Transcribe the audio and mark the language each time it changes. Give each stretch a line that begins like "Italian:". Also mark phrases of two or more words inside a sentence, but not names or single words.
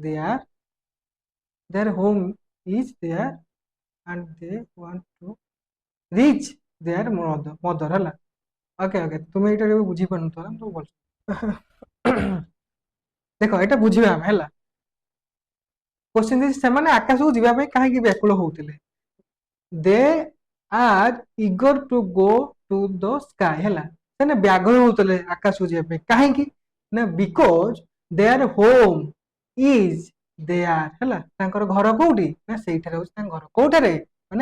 English: their home is there and they want to reach their mother
Odia: ହେଲା ଓକେ ଓକେ ତୁମେ ଏଇଟା କେବେ ବୁଝିପାରୁନଥିବ ନା ତ ଭଲ ଦେଖ ଏଇଟା ବୁଝିବା ଆମେ ହେଲା
English: question this
Odia: ସେମାନେ ଆକାଶକୁ ଯିବା ପାଇଁ କାହିଁକି ବ୍ୟାକୁଳ ହଉଥିଲେ
English: they are eager to go to the sky
Odia: ହେଲା ସେମାନେ ବ୍ୟାକୁଳ ହଉଥିଲେ ଆକାଶକୁ ଯିବା ପାଇଁ କାହିଁକି ନା
English: because their home is there
Odia: ହେଲା ତାଙ୍କର ଘର କୋଉଠି ନା ସେଇଠାରେ ହଉଛି ତାଙ୍କ ଘର କୋଉଠାରେ ମାନେ